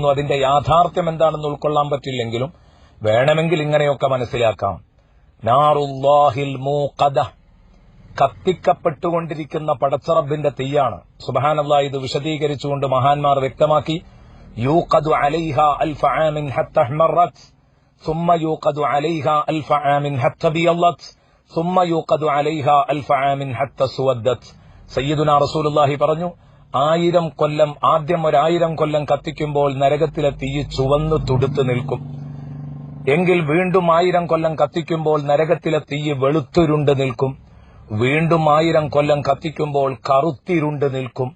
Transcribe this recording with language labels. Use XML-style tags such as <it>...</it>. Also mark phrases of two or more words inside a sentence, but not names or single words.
<ml>അതിന്റെ യാഥാർത്ഥ്യം എന്താണെന്ന് ഉൾക്കൊള്ളാൻ പറ്റില്ലെങ്കിലും വേണമെങ്കിൽ ഇങ്ങനെയൊക്കെ മനസ്സിലാക്കാം.</ml> <ar>نار الله الموقدة.</ar> <ml>കത്തിക്കപ്പെട്ടുകൊണ്ടിരിക്കുന്ന പടച്ചറബിന്റെ തീയാണ്.</ml> <ar>സുബ്ഹാനല്ലാഹ്.</ar> <ml>ഇത് വിശദീകരിച്ചുകൊണ്ട് മഹാന്മാർ വ്യക്തമാക്കി,</ml> <ar>يوقد عليها ألف عام حتى احمرت ثم يوقد عليها ألف عام حتى بيضت ثم يوقد عليها ألف عام حتى سودت. سيدنا رسول الله</ar> <ml>പറഞ്ഞു, 1000 കൊല്ലം, ആദ്യം 1000 കൊല്ലം കത്തിക്കുമ്പോൾ നരകത്തിലെ തീ ചുവന്നു തുടുത്തു നിൽക്കും. എങ്കിൽ വീണ്ടും 1000 കൊല്ലം കത്തിക്കുമ്പോൾ നരകത്തിലെ തീ വെളുത്തുരുണ്ട് നിൽക്കും. വീണ്ടും 1000 കൊല്ലം കത്തിക്കുമ്പോൾ കറുത്തിരുണ്ട് നിൽക്കും.</ml>